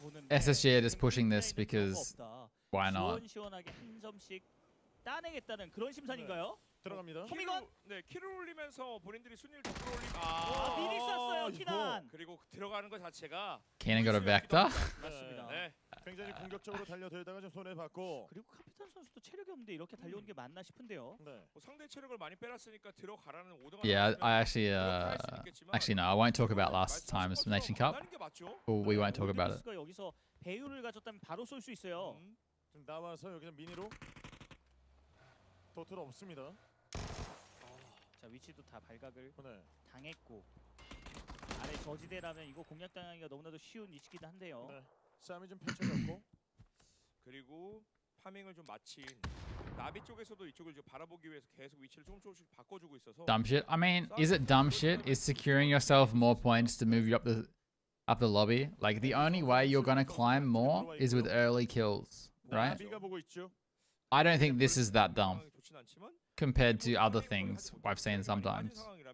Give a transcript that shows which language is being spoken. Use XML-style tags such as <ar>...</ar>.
<en>SSG are just pushing this because why not?</en> <ko>시원시원하게 한 점씩 따내겠다는 그런 심산인가요? 들어갑니다. 토미건 네, 키를 올리면서 본인들이 순위를 더 끌어올리고 미리 쐈어요, 키난. 그리고 들어가는 것 자체가</ko> <en>Cannon got a vector?</en> <ko>맞습니다. 네. 굉장히 공격적으로 달려들다가 좀 손해 받고. 그리고 카피탄 선수도 체력이 없는데 이렇게 달려오는 게 맞나 싶은데요. 네. 상대 체력을 많이 빼놨으니까 들어가라는 오더가</ko> <en>Yeah, I actually no, I won't talk about last time's Nation Cup. Or we won't talk about it.</en> <ko>여기서 배율을 가졌다면 바로 쏠 수 있어요. 지금 나와서 여기서 미니로 도트는 없습니다. 자, 위치도 다 발각을 당했고 아래 저지대라면 이거 공략당하기가 너무나도 쉬운 위치기도 한데요. 네. 싸움이 좀 펼쳐졌고 그리고 파밍을 좀 마친 나비 쪽에서도 이쪽을 좀 바라보기 위해서 계속 위치를 조금씩 바꿔주고 있어서</ko> <en>Dumb shit. I mean, is it dumb shit? Is securing yourself more points to move you up the lobby? Like the only way you're gonna climb more is with early kills, right? I don't think this is that dumb compared to other things I've seen sometimes.</en>